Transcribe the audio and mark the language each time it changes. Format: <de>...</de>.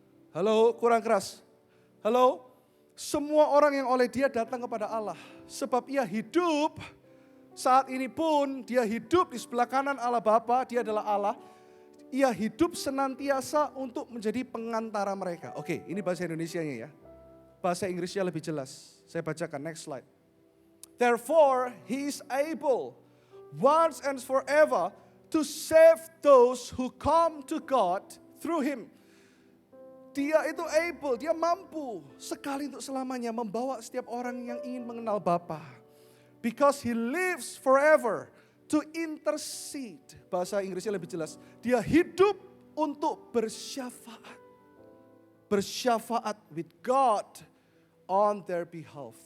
<id>Halo, kurang keras. Halo, semua orang yang oleh dia datang kepada Allah. Sebab ia hidup, saat ini pun dia hidup di sebelah kanan Allah Bapa, dia adalah Allah. Ia hidup senantiasa untuk menjadi pengantara mereka. Oke, ini bahasa Indonesianya ya. Bahasa Inggrisnya lebih jelas. Saya bacakan,</id> <en>next slide. Therefore, he is able, once and forever, to save those who come to God through him.</en> <id>Dia itu able, dia mampu sekali untuk selamanya membawa setiap orang yang ingin mengenal Bapa.</id> <en>Because he lives forever to intercede.</en> <id>Bahasa Inggrisnya lebih jelas. Dia hidup untuk bersyafaat.</id> <en>Bersyafaat with God on their behalf.</en>